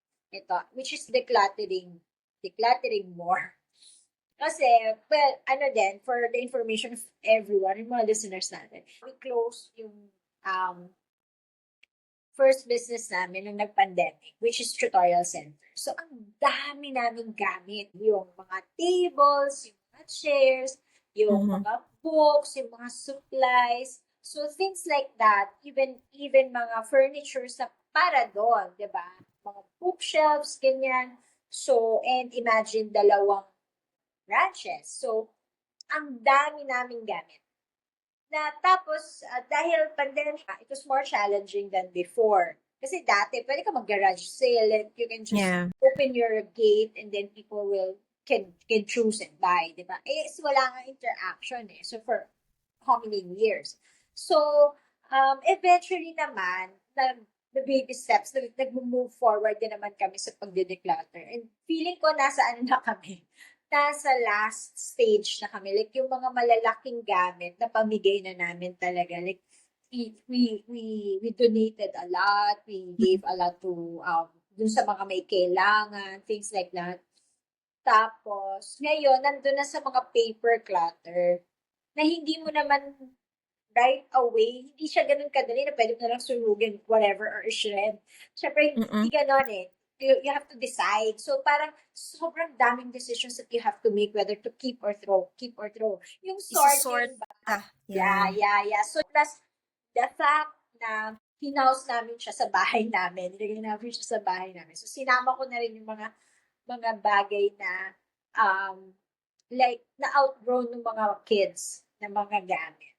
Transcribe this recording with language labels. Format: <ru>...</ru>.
<tl>Ito,</tl> <en>which is decluttering more.</en> <tl>Kasi,</tl> <en>well, for the information of everyone,</en> <tl>yung mga listeners natin,</tl> <en>we closed</en> <tl>yung um,</tl> <en>first business</en> <tl>namin nung nag-pandemic,</tl> <en>which is tutorial center.</en> <tl>So, ang dami namin gamit. Yung mga tables, yung mga chairs, yung Mhm. mga books, yung mga supplies.</tl> <en>So, things like that, even</en> <tl>mga</tl> <en>furniture</en> <tl>sa para doon, di ba? Mga bookshelves, ganyan. So, and imagine dalawang branches. So, ang dami naming gamit. Na tapos, dahil</tl> <en>pandemic, it was more challenging than before.</en> <tl>Kasi dati, pwede ka mag-garage</tl> <en>sale and you can just Yeah. open your gate and then people can choose and buy,</en> <tl>di ba? Eh, wala nga interaction eh.</tl> <en>So, for how many years? So, eventually</en> <tl>naman,</tl> <en>the baby steps,</en> <tl>nag-move forward din naman kami sa pagde-declutter.</tl> <en>And feeling</en> <tl>ko na kami, nasa last stage na kami.</tl> <en>Like,</en> <tl>yung mga malalaking gamit na pamigay na namin talaga.</tl> <en>Like, we donated a lot. We gave a lot to,</en> <tl>dun sa mga may kailangan,</tl> <en>things like that.</en> <tl>Tapos, ngayon, nandun na sa mga paper clutter na hindi mo naman</tl> <en>right away,</en> <tl>hindi siya ganun kadali na pwede mo na lang sunugin,</tl> <en>whatever, or shred.</en> <tl>Siyempre, hindi Mm. ganon eh.</tl> <en>You have to decide. So,</en> <tl>parang sobrang daming</tl> <en>decisions that you have to make whether to keep or throw.</en> <tl>Yung Iso-sort sorting ba? ka.</tl> <en>Yeah, yeah, yeah. So, plus, the fact</en> <tl>na hinaus namin siya sa bahay namin, nilagay namin siya sa bahay namin. So, sinama ko na rin yung mga bagay na like na-outgrown ng mga kids na mga gamit.</tl>